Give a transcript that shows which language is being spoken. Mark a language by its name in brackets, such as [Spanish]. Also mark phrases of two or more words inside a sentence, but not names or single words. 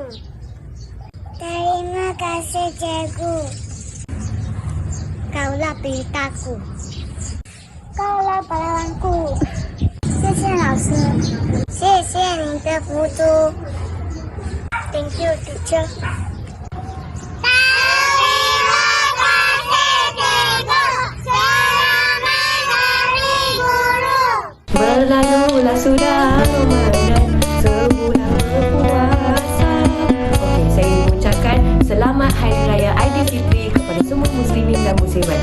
[Malay] Terima kasih cikgu. Kaulah pelitaku. Kaulah pahlawanku. [Chinese] 谢谢老师，谢谢你的辅助。 [English] Thank you, teacher. [Malay] Berlalulah sudah Ramadan, sebulan berpuasa. Okey, saya ingin mengucapkan selamat Hari Raya Aidilfitri kepada semua muslimin dan muslimat.